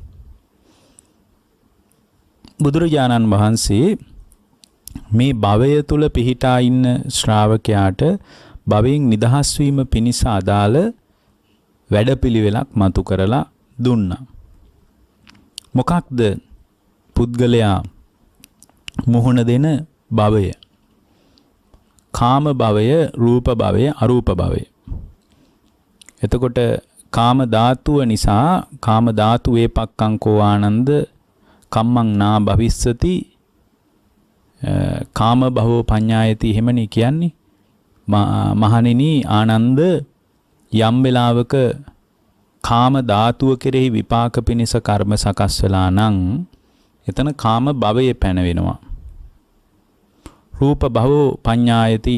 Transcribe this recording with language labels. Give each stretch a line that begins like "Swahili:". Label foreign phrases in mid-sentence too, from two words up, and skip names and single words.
Sinhala: බුදුරජාණන් වහන්සේ මේ භවය තුල පිහිටා ඉන්න ශ්‍රාවකයාට භවයෙන් නිදහස් වීම පිණිස අදාළ වැඩපිළිවෙලක් මතු කරලා දුන්නා. මොකක්ද පුද්ගලයා මුහුණ දෙන භවය? කාම භවය, රූප භවය, අරූප භවය. එතකොට කාම ධාතුව නිසා
Pali: කාම ධාතු වේපක්ඛංකෝ ආනන්ද කම්මං නා භවිස්සති කාම භවෝ පඤ්ඤායති.
Sinhala: එහෙමනේ කියන්නේ. මහණෙනි ආනන්ද, යම් වෙලාවක කාම ධාතුව කෙරෙහි විපාක පිණිස කර්ම සකස් වෙලා නම් එතන කාම භවය පැනවෙනවා.
Pali: රූප භවෝ පඤ්ඤායති.